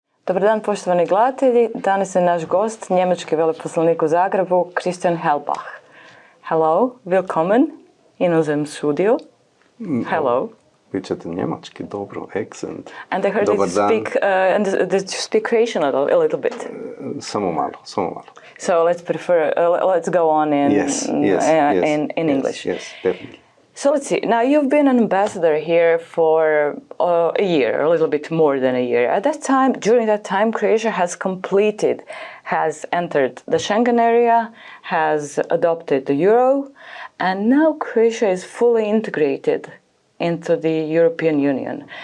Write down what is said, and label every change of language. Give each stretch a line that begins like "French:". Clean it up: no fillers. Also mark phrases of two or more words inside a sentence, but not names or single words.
Croatian: Dobar dan, poštovani gledatelji. Danas je naš gost, njemački veleposlanik u Zagrebu, Christian Helbach.
German: Hello, willkommen in unserem Studio.
English: Hello.
Croatian: Vi ćete njemački, dobro,
English: accent. And I heard that you speak Croatian a little bit.
Croatian: Samo malo.
English: So let's go on in English. Yes, definitely. So let's see. Now you've been an ambassador here for a year, a little bit more than a year. At that time, during that time, Croatia has entered the Schengen area, has adopted the euro, and now Croatia is fully integrated into the European Union.